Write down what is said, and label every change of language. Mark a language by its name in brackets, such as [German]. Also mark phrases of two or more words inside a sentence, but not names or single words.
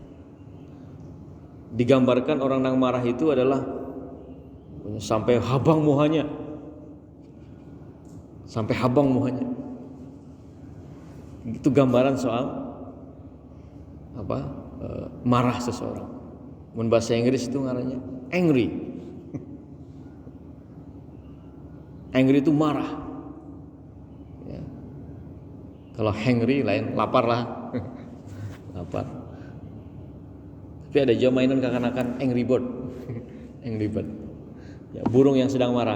[Banjar] Digambarkan orang nang marah itu adalah sampai habang muhanya. Sampai habang muhanya. [Indonesian] Itu gambaran soal marah seseorang. [Banjar] Mun bahasa Inggris itu ngarannya angry. [Indonesian] Angry itu marah. Ya. Kalau hangry lain lapar lah. Lapar. Tapi ada juga mainan kanak-kanak Angry Bird. Angry Bird. Ya, burung yang sedang marah.